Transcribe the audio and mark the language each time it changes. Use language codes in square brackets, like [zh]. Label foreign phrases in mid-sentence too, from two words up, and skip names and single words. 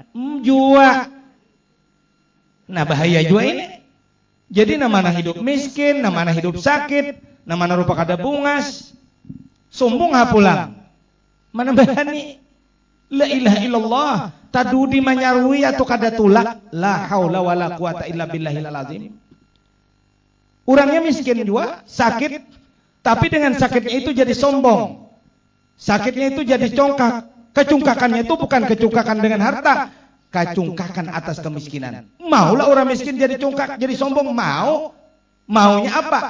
[bjn] Jua. Nah bahaya juga ini. Jadi namanya hidup miskin, namanya hidup sakit, namanya rupa kada bungas, sombong pulang. Mana berani? [ar] لا إله إلا الله, [bjn] tadudi manyarwi atau kada tulak, [ar] لا حول ولا قوة إلا بالله العظيم. [bjn] Orangnya miskin juga, sakit, tapi dengan sakitnya itu jadi sombong. Sakitnya itu jadi congkak. Kecungkakannya itu bukan kecungkakan dengan harta, kecungkakan atas kemiskinan. Maulah orang miskin jadi congkak, jadi sombong, maunya apa?